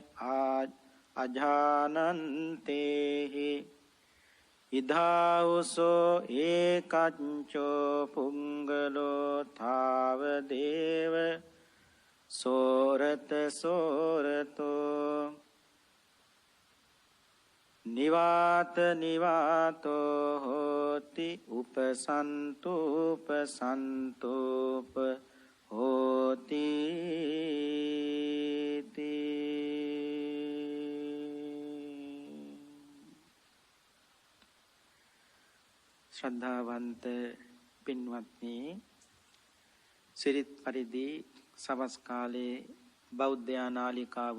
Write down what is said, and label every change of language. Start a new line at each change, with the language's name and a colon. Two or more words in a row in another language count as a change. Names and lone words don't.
Pali: අජානන්තේහි ඉදාවුසෝ ඒකච්චෝ පුංගලෝ තාව දේව සෝරත සෝරතෝ නිවාත නිවාතෝ හෝති උපසන්තූප සන්තූප හෝති
Sinhala: ශ්‍රද්ධාවන්ත පින්වත්නි සිරිත් පරිදි සවස් කාලේ බෞද්ධ නාලිකාව